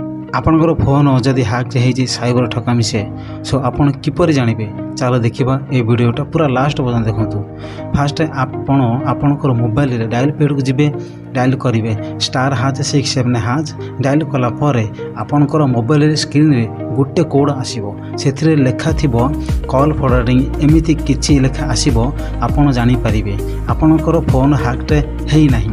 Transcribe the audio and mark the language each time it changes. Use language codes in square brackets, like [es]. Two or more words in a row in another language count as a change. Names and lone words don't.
[or] ଆପଣଙ୍କର ଫୋନ୍ ଯଦି ହ୍ୟାକ୍ ହେଇଛି ସାଇବର ଠକାମି ସୋ ଆପଣ କିପରି ଜାଣିବେ ଚାଲ ଦେଖିବା ଏଇ ଭିଡିଓଟା ପୁରା ଲାଷ୍ଟ ପର୍ଯ୍ୟନ୍ତ ଦେଖନ୍ତୁ। ফার্স্ট ଆପଣ ଆପଣଙ୍କର ମୋବାଇଲରେ ଡାଏଲ୍ ପ୍ୟାଡକୁ ଯିବେ, ଡାଏଲ୍ କରିବେ *#678#। ଡାଏଲ୍ କଲା ପରେ ଆପଣଙ୍କର ମୋବାଇଲରେ ସ୍କ୍ରିନରେ ଗୋଟେ କୋଡ଼ ଆସିବ, ସେଥିରେ ଲେଖା ଥିବ [en] call forwarding, [or] ଏମିତି କିଛି ଲେଖା ଆସିବ। ଆପଣ ଜାଣିପାରିବେ ଆପଣଙ୍କର ଫୋନ୍ ହ୍ୟାକ୍ଟ ହେଇନାହିଁ।